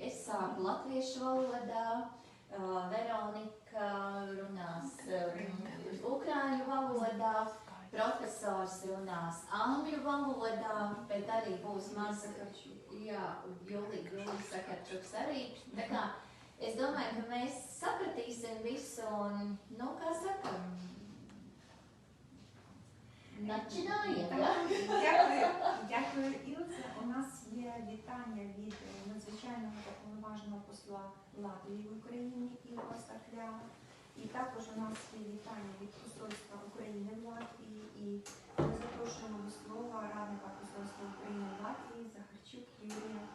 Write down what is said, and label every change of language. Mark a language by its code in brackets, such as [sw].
[lv] Es sāku latviešu valodā, Veronika runās ukraiņu valodā, profesors runās angļu valodā, bet arī būs maza, Julija Захарчуks arī. Tā kā es domāju, ka mēs sapratīsim visu un, nu, kā sakam, [ru] начинаем, да? [uk] Дякую, Ілце. У нас є вітання від надзвичайного повноваженого посла Латвії в Україні Ілоса Клява. І також у нас є вітання від Посольства України в Латвії. І ми запрошуємо до слова радника Посольства України в Латвії Захарчук Юрія.